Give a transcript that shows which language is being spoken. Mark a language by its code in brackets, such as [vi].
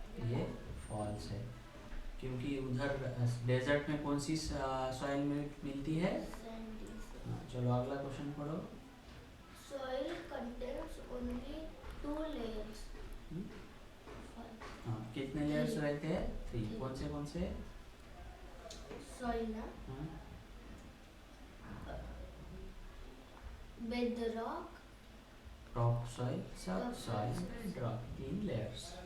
[hi] ये फॉल्स है, क्योंकि उधर डेजर्ट में कौन सी सॉइल मिलती है? [en] Sandy soil. [hi] हाँ, चलो अगला क्वेश्चन पढ़ो. [en] Soil contains only 2 layers. Hmm? False. [hi] हाँ, कितने लेयर्स रहते हैं? 3. कौन से? Soil ना हाँ, [en] bedrock, top soil, सब Top soil, soil. Drop, 3 layers.